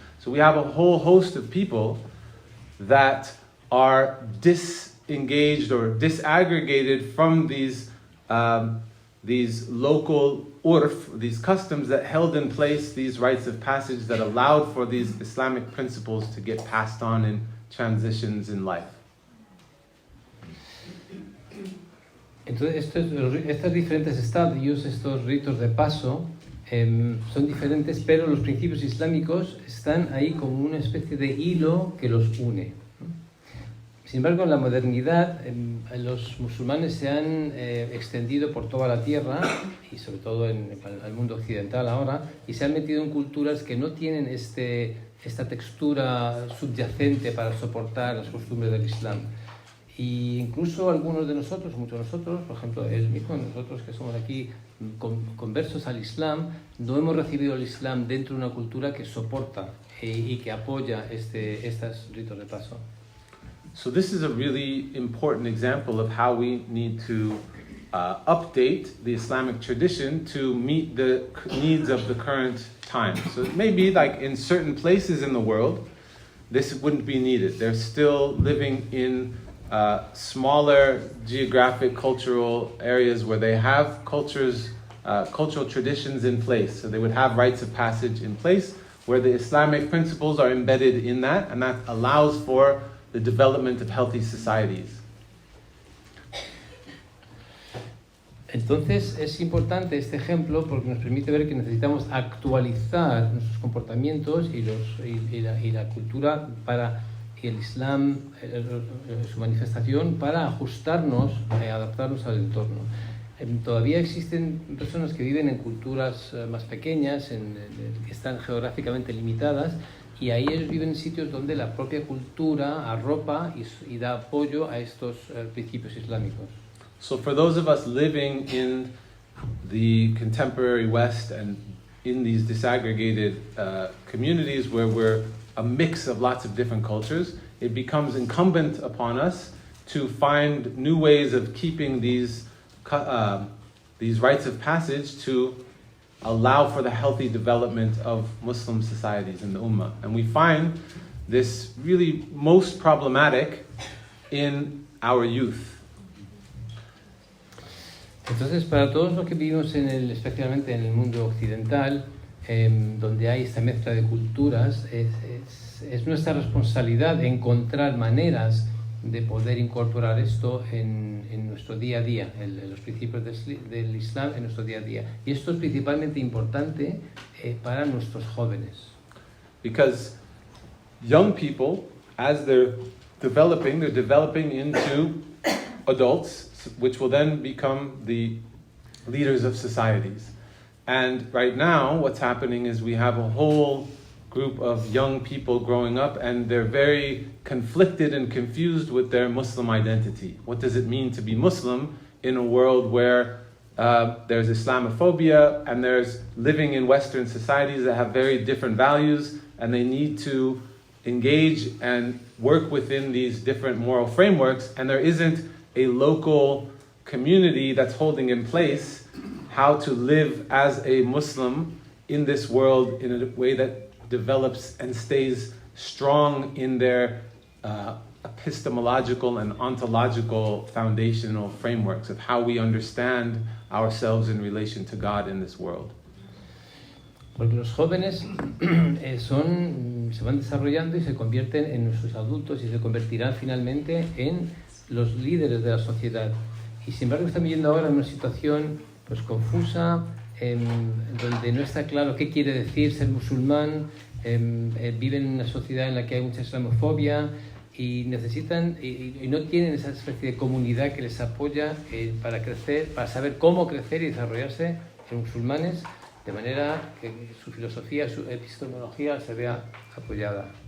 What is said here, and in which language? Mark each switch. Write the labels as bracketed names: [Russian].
[English] So we have a whole host of people that are disengaged or disaggregated from these local urf, these customs that held in place these rites of passage that allowed for these Islamic principles to get passed on in transitions in life. [Spanish] Entonces estos diferentes estadios, estos ritos de paso, son diferentes, pero los principios islámicos están ahí como una especie de hilo que los une. Sin embargo, en la modernidad, los musulmanes se han extendido por toda la tierra, y sobre todo en el mundo occidental ahora, y se han metido en culturas que no tienen esta textura subyacente para soportar las costumbres del Islam. Y incluso algunos de nosotros, muchos de nosotros, por ejemplo, el mismo nosotros que somos aquí conversos al Islam, no hemos recibido el Islam dentro de una cultura que soporta y que apoya estos ritos de paso. [English] So this is a really important example of how we need to update the Islamic tradition to meet the needs of the current time. So it may be like in certain places in the world, this wouldn't be needed. They're still living in smaller geographic cultural areas where they have cultural traditions in place. So they would have rites of passage in place where the Islamic principles are embedded in that, and that allows for the development of healthy societies. [Spanish] Entonces es importante este ejemplo porque nos permite ver que necesitamos actualizar nuestros comportamientos y la cultura y el Islam, su manifestación, para ajustarnos, adaptarnos al entorno. Todavía existen personas que viven en culturas más pequeñas, que están geográficamente limitadas, y ahí ellos viven en sitios donde la propia cultura arropa y da apoyo a estos principios islámicos. [English] So for those of us living in the contemporary West and in these disaggregated communities where we're a mix of lots of different cultures, it becomes incumbent upon us to find new ways of keeping these rites of passage to allow for the healthy development of Muslim societies in the Ummah. And we find this really most problematic in our youth. [Spanish] Entonces, para todos los que vivimos especialmente en el mundo occidental, donde hay esta mezcla de culturas, es nuestra responsabilidad encontrar maneras de poder incorporar esto en nuestro día a día, los principios del Islam en nuestro día a día. Y esto es principalmente importante para nuestros jóvenes. [English] Because young people, as they're developing into adults, which will then become the leaders of societies. And right now, what's happening is we have a whole group of young people growing up, and they're very conflicted and confused with their Muslim identity. What does it mean to be Muslim in a world where there's Islamophobia and there's living in Western societies that have very different values, and they need to engage and work within these different moral frameworks, and there isn't a local community that's holding in place how to live as a Muslim in this world in a way that develops and stays strong in their epistemological and ontological foundational frameworks of how we understand ourselves in relation to God in this world. [Spanish] Porque los jóvenes se van desarrollando y se convierten en nuestros adultos y se convertirán finalmente en los líderes de la sociedad. Y sin embargo están viviendo ahora en una situación pues confusa, donde no está claro qué quiere decir ser musulmán, viven en una sociedad en la que hay mucha islamofobia y necesitan y no tienen esa especie de comunidad que les apoya para crecer, para saber cómo crecer y desarrollarse en musulmanes, de manera que su filosofía, su epistemología se vea apoyada.